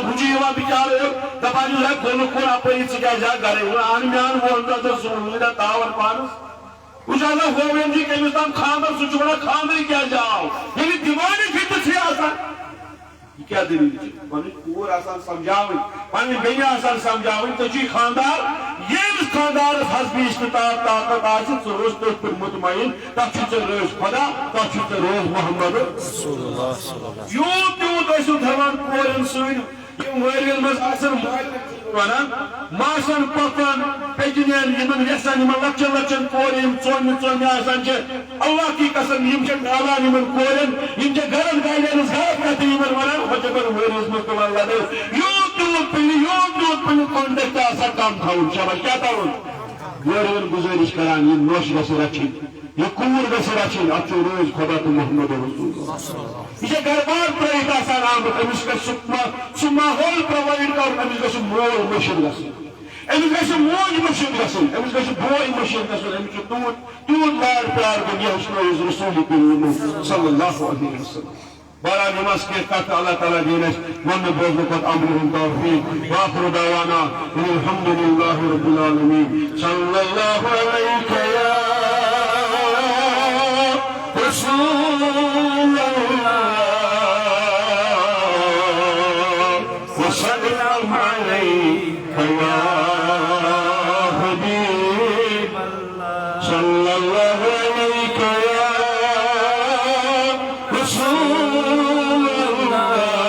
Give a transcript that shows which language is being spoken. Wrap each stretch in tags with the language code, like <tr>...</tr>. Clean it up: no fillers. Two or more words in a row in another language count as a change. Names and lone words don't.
<ks>ہُہ چھُ یِوان بِچارٕ دپان چھُس ہے کُنُک کُن اپٲری ژٕ کیٛازِ آکھ گرے اہن مےٚ اَن 20 سوٗٹ تاون پانس وٕچھ حظ ہُہ ؤنۍ زِ کٔمِس تام خاندر سُہ چھُ ونان خاندرٕے کیٛازِ آو ییٚلہِ دِوانہٕ فِطر چھِ آسان یہ کیا دلیل چھِ پنٕنۍ کوٗر آسان سمجھاوٕنۍ پنٕنۍ بیٚنہِ آسان سمجھاوٕنۍ ژےٚ چھُے خاندار ییٚمِس خاندارس حسبِ استطاعت طاقت آسہِ ژٕ روز تٔتھۍ پٮ۪ٹھ مطمعین تتھ چھُ ژےٚ رٲضۍ خۄدا تتھ چھُ ژےٚ رٲضۍ محمد یوٗت تیوٗت ٲسِو تھاوان کورٮ۪ن سۭتۍ یِم وٲرۍوٮ۪ن منٛز آسن ونان ماسن پۄپھن پیٚجنٮ۪ن یِمن وٮ۪سن یِمن لۄکچن لۄکچن کورِ یِم ژۄنہِ آسان چھِ</ks> <ur>اللہ کی قسم</ur> <ks>یِم چھِ ڈالان یِمن کورٮ۪ن یِم چھِ گرن گاڑٮ۪ن ہٕنٛز غلط کتھٕ یِمن ونان ہۄ چھِ کران ؤرۍیَس منٛز تِمن لڑٲے یوٗت تیوٗت پنٕنۍ کانٹیکٹ آسان کم تھاوُن شاباش کیٛاہ تھاوُن وٲرۍوٮ۪ن گُزٲرِش کران یہِ نۄش گژھِ رچھٕنۍ یہ کوٗر گژھِ رچھٕنۍ اتھ چھُ رٲضۍ خۄدا تہٕ</ks> <ar>محمد رسول</ar> <ks>یہ چھِ گرٕ بار ترٲیِتھ آسان آمُت أمِس گژھِ سُہ ماحول پرووایڈ کرُن أمِس گژھِ مول مٔشِد گژھُن أمِس گژھِ موج مٔشِد گژھٕنۍ أمِس گژھِ بوے مٔشِد گژھُن أمِس چھُ تیوٗت لاڈ پیار دیُن یہِ ہیٚچھنٲوِس رسوٗل کریم</ks> <ar>صلی اللہ علیہ وسلم</ar> <ks>بہرحال یِم آسہٕ کینٛہہ کتھٕ اللہ تعالیٰ دِیِن اَسہِ وننہٕ بوزنہٕ پتہٕ عملہِ ہُنٛد توفیٖق</ks> <ar>وآخر دعوانا الحمد للہ رب العالمین صلی اللہ علیہ یا رسول اللہ وسلم علیک یا حبیب اللہ صلی اللہ علیک یا رسول اللہ</ar>